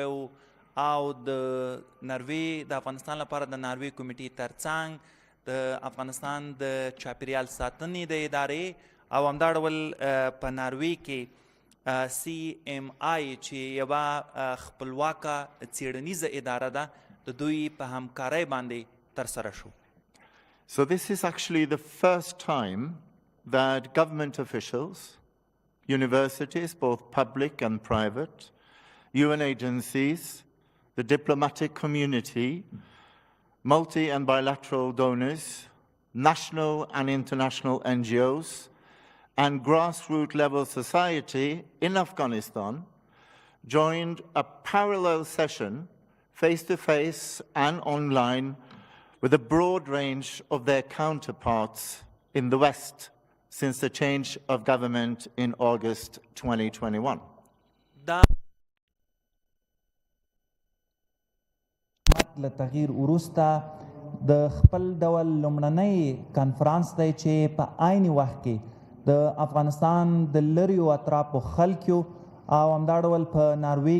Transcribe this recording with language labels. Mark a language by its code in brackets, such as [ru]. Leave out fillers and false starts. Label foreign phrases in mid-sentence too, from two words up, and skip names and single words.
[ps] و او د ناروی د افغانستان لپاره د ناروی کمیټې ترڅنګ د افغانستان د چاپیریال ساتنې د ادارې او همدا ډول په ناروی کې CMI چې یوه خپلواکه څیړنیزه اداره ده د دوی په همکارۍ باندې ترسره شو. [en] So this is actually the first time that government officials, universities, both public and private, UN agencies, the diplomatic community, multi and bilateral donors, national and international NGOs, and grassroots level society in Afghanistan joined a parallel session, face-to-face and online, with a broad range of their counterparts in the West since the change of government in August 2021. [ps] له تغییر وروسته د خپل ډول لومړنی کنفرانس دی چې په عین وخت کې د افغانستان د لریو اطرافو خلکو او همدا ډول په ناروی